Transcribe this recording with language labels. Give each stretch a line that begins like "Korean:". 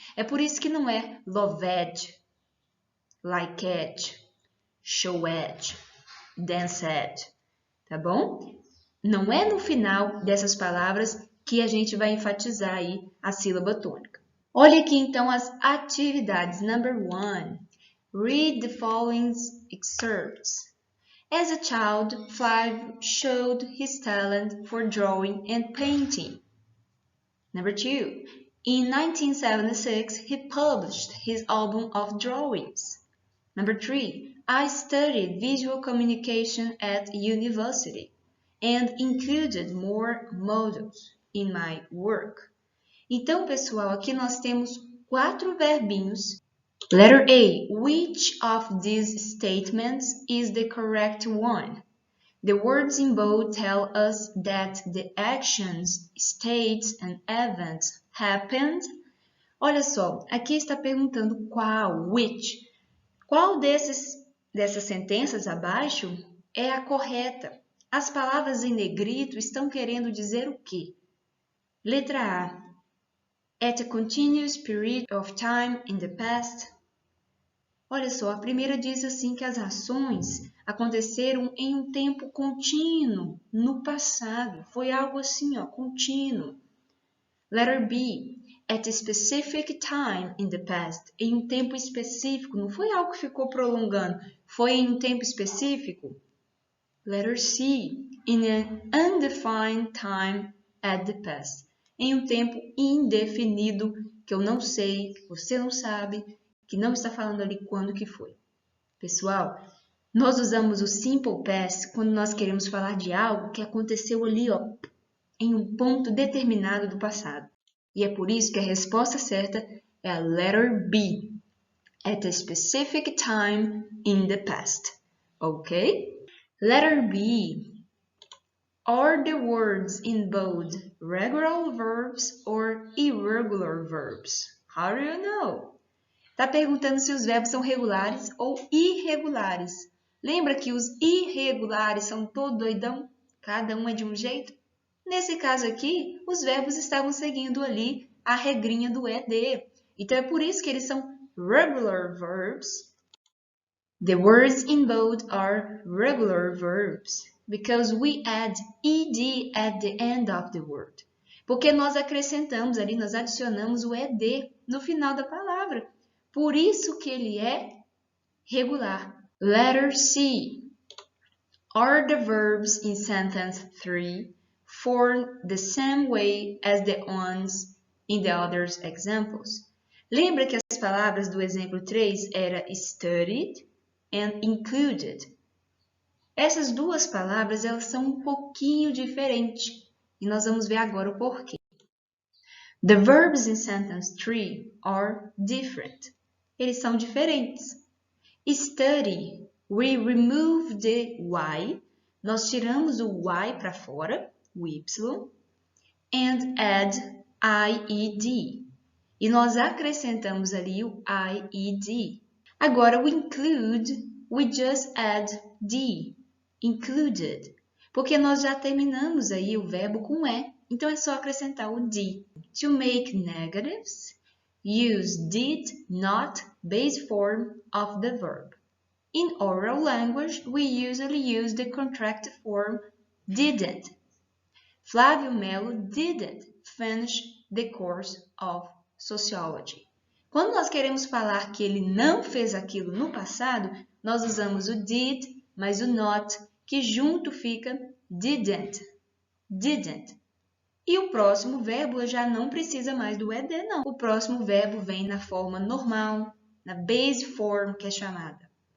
Portuguese: É por isso que não é
English: loved, liked, showed, danced,
Portuguese: tá bom? Não é no final dessas palavras que a gente vai enfatizar aí a sílaba tônica. Olha aqui então as atividades.
English: Number 1. Read the following excerpts. As a child, Flavio showed his talent for drawing and painting. Number 2. In 1976, he published his album of drawings. Number 3. I studied visual communication at university and included more models in my work.
Portuguese: Então, pessoal, aqui nós temos 4 verbinhos.
English: Letter A. Which of these statements is the correct one? The words in bold tell us that the actions, states, and events happened.
Portuguese: Olha só, aqui está perguntando qual, which. Qual dessas sentenças abaixo é a correta? As palavras em negrito estão querendo dizer o quê? Letra A.
English: At a continuous period of time in the past.
Portuguese: Olha só, a primeira diz assim que as ações aconteceram em um tempo contínuo, no passado. Foi algo assim, ó, contínuo. Letter B. At a specific time in the past. Em um tempo específico. Não foi algo que ficou prolongando. Foi em um tempo específico. Letter C. In an undefined time at the past. Em um tempo indefinido, que eu não sei, que você não sabe, que não está falando ali quando que foi. Pessoal, nós usamos o simple past quando nós queremos falar de algo que aconteceu ali, ó, em um ponto determinado do passado. E é por isso que a resposta certa é a letter B.
English: At a specific time in the past. Ok? Letter B. Are the words in bold regular verbs or irregular verbs? How do you know?
Portuguese: Está perguntando se os verbos são regulares ou irregulares. Lembra que os irregulares são todo doidão? Cada um é de um jeito? Nesse caso aqui, os verbos estavam seguindo ali a regrinha do ED. Então, é por isso que eles são regular verbs.
English: The words in bold are regular verbs because we add ed at the end of the word.
Portuguese: Porque nós acrescentamos ali, nós adicionamos o ed no final da palavra. Por isso que ele é regular.
English: Letter C. Are the verbs in sentence 3 formed the same way as the ones in the other examples?
Portuguese: Lembra que as palavras do exemplo 3 eram studied and included. Essas duas palavras elas são um pouquinho diferentes e nós vamos ver agora o porquê.
English: The verbs in sentence 3 are different.
Portuguese: Eles são diferentes.
English: Study, we remove the y.
Portuguese: Nós tiramos o y para fora, o y,
English: and add ied.
Portuguese: E nós acrescentamos ali o ied. Agora, o include,
English: we just add d, included,
Portuguese: porque nós já terminamos aí o verbo com e, então é só acrescentar o d.
English: To make negatives, use did, not, base form of the verb. In oral language, we usually use the contracted form didn't. Flávio Melo didn't finish the course of sociology.
Portuguese: Quando nós queremos falar que ele não fez aquilo no passado, nós usamos o did mais o not, que junto fica didn't. Didn't. E o próximo verbo já não precisa mais do ed, não. O próximo verbo vem na forma normal, na base form, que é chamada.